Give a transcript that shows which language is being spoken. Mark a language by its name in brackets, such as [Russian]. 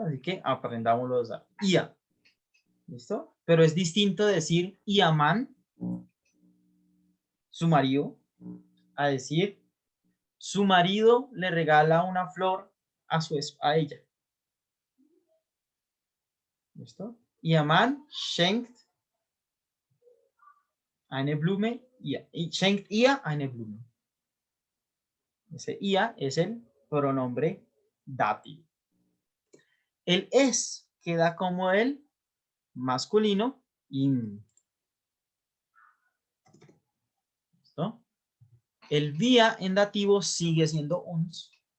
[Spanish] Así que aprendámoslo a usar. Ia. ¿Listo? Pero es distinto decir Iaman, su marido, a decir su marido le regala una flor a ella. ¿Listo? [German] Ihr Mann schenkt eine Blume, schenkt ihr eine Blume. [Spanish] Ese ia es el pronombre dativo. El es queda como el masculino im. ¿Listo? El wir en dativo sigue siendo uns.